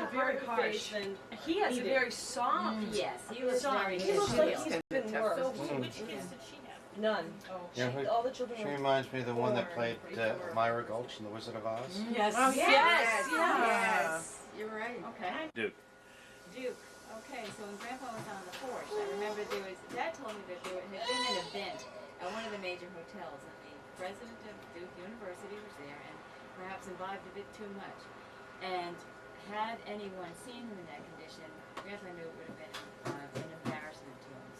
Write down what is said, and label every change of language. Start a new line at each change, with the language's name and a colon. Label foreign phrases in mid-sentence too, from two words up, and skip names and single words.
English: She's very harder face harsh. than He has a either. very soft. Yes, he was very He looks like good. he's been So worse. which kids did she have? None. Oh, Yeah, who- All the children She were. reminds me of the one that played Myra Gulch in The Wizard of Oz. Yes. Oh, Yes, yeah. yes, you're right. Okay. Duke. Duke. Okay, so when Grandpa was on the porch, I remember Dad told me that there had been an event at one of the major hotels, and the president of Duke University was there, and perhaps imbibed a bit too much. And had anyone seen him in that condition, Grandpa knew it would have been an embarrassment to him.